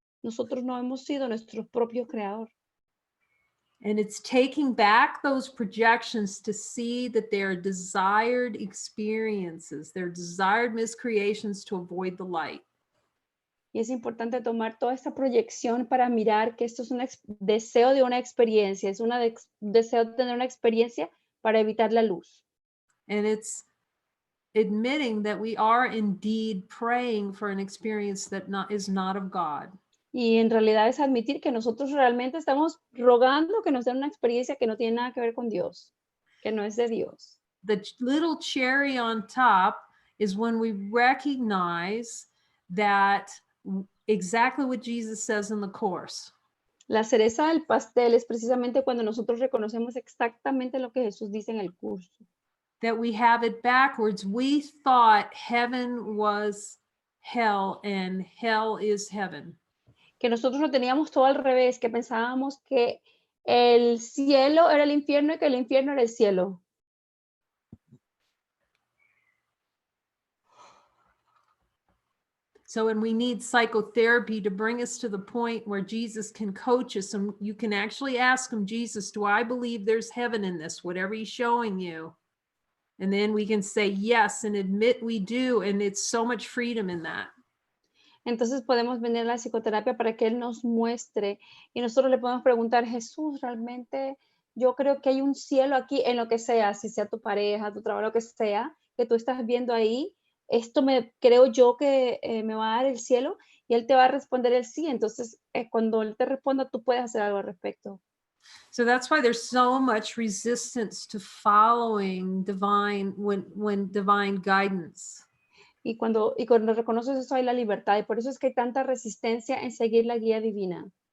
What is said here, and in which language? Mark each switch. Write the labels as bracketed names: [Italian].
[Spanish] Nosotros no hemos sido nuestro propio creador. [English] And it's taking back those projections to see that they are desired experiences, they're desired miscreations to avoid the light. [Spanish] Y es importante tomar toda esta proyección para mirar que esto es un deseo de una experiencia, es un deseo de tener una experiencia para evitar la luz. [English] And it's admitting that we are indeed praying for an experience that is not of God. [Spanish] Y en realidad es admitir que nosotros realmente estamos rogando que nos den una experiencia que no tiene nada que ver con Dios, que no es de Dios. [English] The little cherry on top is when we recognize that exactly what Jesus says in the Course. [Spanish] La cereza del pastel es precisamente cuando nosotros reconocemos exactamente lo que Jesús dice en el curso. [English] That we have it backwards. We thought heaven was hell and hell is heaven. [Spanish] Que nosotros lo teníamos todo al revés, que pensábamos que el cielo era el infierno y que el infierno era el cielo. [English] So, and we need psychotherapy to bring us to the point where Jesus can coach us, and you can actually ask him, Jesus, do I believe there's heaven in this, whatever he's showing you? And then we can say yes and admit we do, and it's so much freedom in that. [Spanish] Entonces podemos venir a la psicoterapia para que Él nos muestre y nosotros le podemos preguntar, Jesús, realmente yo creo que hay un cielo aquí en lo que sea, si sea tu pareja, tu trabajo, lo que sea, que tú estás viendo ahí, esto creo yo que me va a dar el cielo y Él te va a responder el sí. Entonces, cuando Él te responda, tú puedes hacer algo al respecto. [English] So that's why there's so much resistance to following divine when divine guidance. [Spanish] Y cuando reconoces eso hay la libertad y por eso es que hay tanta resistencia en seguir la guía divina.